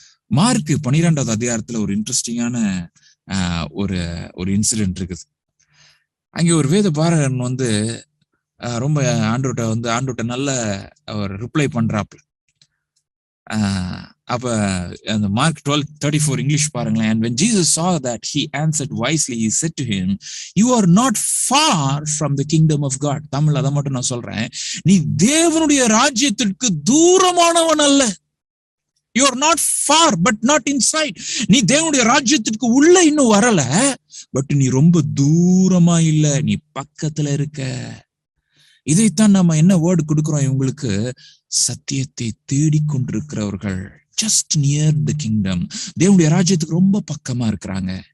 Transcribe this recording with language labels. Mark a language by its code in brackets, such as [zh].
[ta] Mark 12வது அதிகாரத்துல ஒரு இன்ட்ரெஸ்டிங்கான ஒரு இன்சிடென்ட் இருக்குது. அங்கே ஒரு வேத பாரகன் வந்து ரொம்ப ஆண்டவர்கிட்ட நல்ல அவர் ரிப்ளை பண்றாப்ல. அப்ப அந்த மார்க் 12:34 இங்கிலீஷ் பாருங்களேன். [en] And when Jesus saw that, he answered wisely, he said to him, you are not far from the kingdom of God. [ta] Tamil அதை மட்டும் நான் சொல்றேன். நீ தேவனுடைய ராஜ்யத்திற்கு தூரமானவன் அல்ல. [en] You are not far but not inside. [ta] நீ தேவனுடைய ராஜ்யத்திற்கு உள்ள இன்னும் வரல, பட் நீ ரொம்ப தூரமா இல்ல, நீ பக்கத்துல இருக்க. இதைத்தான் நம்ம என்ன வேர்டு கொடுக்கிறோம் இவங்களுக்கு? சத்தியத்தை தேடிக்கொண்டிருக்கிறவர்கள், [en] just near the kingdom, [ta] தேவனுடைய ராஜ்யத்துக்கு ரொம்ப பக்கமா இருக்கிறாங்க.